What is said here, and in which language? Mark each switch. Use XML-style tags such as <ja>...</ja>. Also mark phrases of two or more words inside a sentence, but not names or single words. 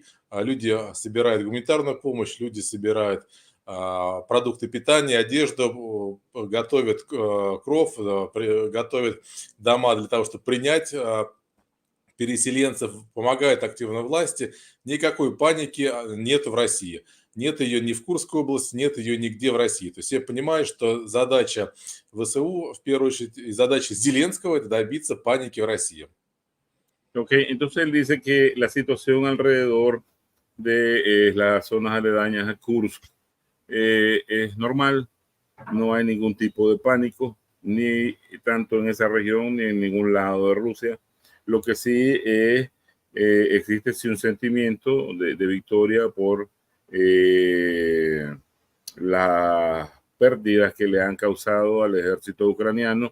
<ru>Люди собирают гуманитарную помощь, люди собирают продукты питания, одежду, готовят кров, готовят дома для того, чтобы принять переселенцев, помогают активно власти. Никакой паники нет в России. Нет ее ни в Курской области, нет ее нигде в России. То есть все понимают, что задача ВСУ, в первую очередь, и задача Зеленского – это добиться паники в России.</ru> <es>Ok, entonces él dice que la situación alrededor de las zonas aledañas a Kursk es normal, no hay ningún tipo de pánico, ni tanto en esa región ni en ningún lado de Rusia. Lo que sí es, existe sí un sentimiento de victoria por las pérdidas que le han causado al ejército ucraniano,</es>